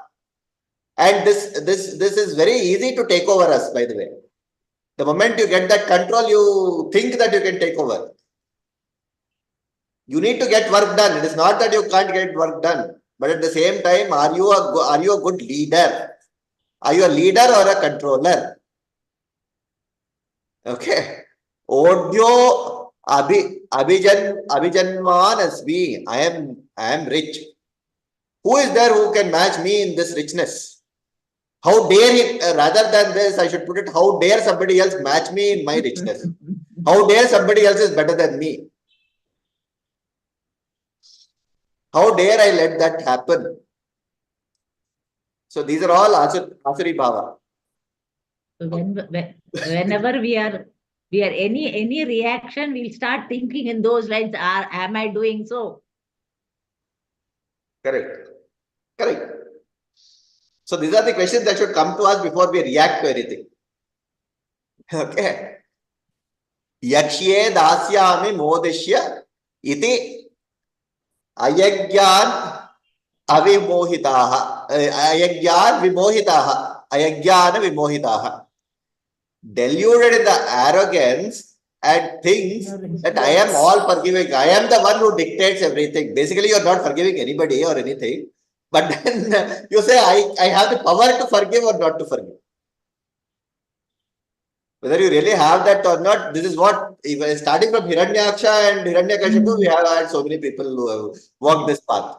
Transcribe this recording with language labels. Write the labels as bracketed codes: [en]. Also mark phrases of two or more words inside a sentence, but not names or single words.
[en] And this is very easy to take over us, by the way. The moment you get that control, you think that you can take over. You need to get work done. It is not that you can't get work done. But at the same time, are you a good leader? Are you a leader or a controller? [sa] Okay. Odyo Abhijanman asmi. [en] I am rich. Who is there who can match me in this richness? How dare he, rather than this, I should put it, how dare somebody else match me in my richness? How dare somebody else is better than me? How dare I let that happen? So these are all [sa] Asuri Bhava. [en] So whenever we are any reaction, we'll start thinking in those lines, am I doing so? Correct. Correct. So these are the questions that should come to us before we react to anything. Okay. [sa] Yakshye dasyami modishya iti ayagyan avimohitaha. Ayagyan vimohitaha. Ayagyana vimohitaha. [en] Deluded in the arrogance and thinks that I am all forgiving. I am the one who dictates everything. Basically, you're not forgiving anybody or anything. But then you say, I have the power to forgive or not to forgive. Whether you really have that or not, this is what, even starting from Hiranyaksha and Hiranyakashipu, we have had so many people who have walked this path.